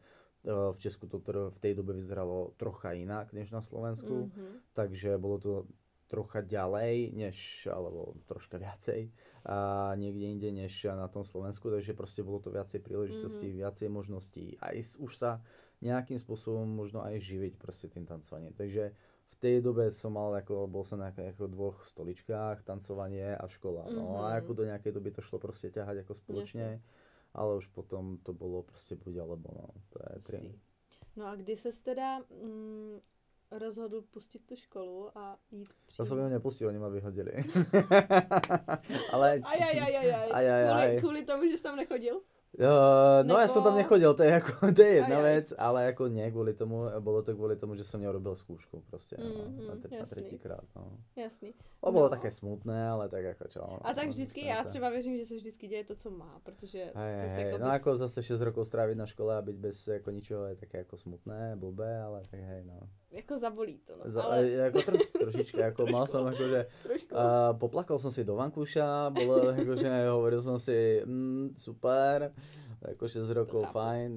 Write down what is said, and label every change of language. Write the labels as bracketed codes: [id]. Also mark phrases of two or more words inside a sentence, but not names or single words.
[sk] V Česku to v tej dobe vyzeralo trocha inak než na Slovensku, takže bolo to trocha ďalej, alebo troška viacej a niekde inde než na tom Slovensku, takže proste bolo to viacej príležitostí, viacej možností, aj už sa nejakým spôsobom možno aj živiť proste tým tancovaním. Takže v tej dobe som mal, bol som na dvoch stoličkách, tancovanie a škola. No a ako do nejakej doby to šlo proste ťahať ako spoločne, ale už potom to bolo proste buď alebo, no, to je tri. [cs] No a kdy ses teda rozhodl pustit tu školu a jít přímo? [sk] To som ju nepustil, oni ma vyhodili. Ale... [cs] Kvůli tomu, že jsi tam nechodil? [sk] No ja som tam nechodil, to je jedna vec, ale ako nie kvôli tomu, bolo to kvôli tomu, že som neurobil skúšku proste, na tretíkrát, no. [cs] Jasný. [sk] To bolo také smutné, ale tak ako čo. [cs] A tak vždycky, já třeba věřím, že se vždycky děje to, co má, protože... [sk] No ako zase 6 rokov stráviť na škole a byť bez ako ničoho je také ako smutné, blbé, ale tak hej, no. [cs] Jako zabolí to, no. [sk] Ako trošička, ako mal som akože... Poplakal som si do vankúša, bolo akože, hovoril som si, super, ako 6 rokov, fajn.